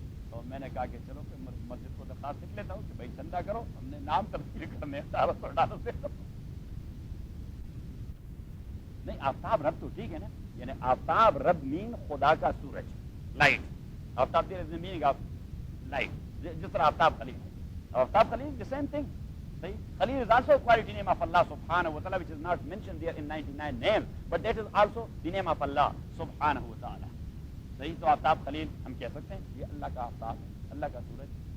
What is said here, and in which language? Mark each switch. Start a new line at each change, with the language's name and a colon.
Urdu: تو میں نے کہا کہ چلو پھر مسجد کو درخواست لکھ لیتا ہوں کہ بھائی چندہ کرو، ہم نے نام تبدیل کرنے $1800 دے دو. نہیں، آفتاب رب تو ٹھیک ہے نا، یعنی آفتاب رب مین خدا کا سورج، light. Aftab meaning of light, جس طرح آفتاب خلیل ہے.
English: Aftab Khalil the same thing. صحیح، Khalil is also a quality name of Allah subhanahu wa ta'ala which is not mentioned there in 99 names, but that is also the name of Allah subhanahu wa ta'ala.
Urdu: صحیح، تو آفتاب خلیل ہم کہہ سکتے ہیں یہ اللہ کا آفتاب ہے، اللہ کا سورج.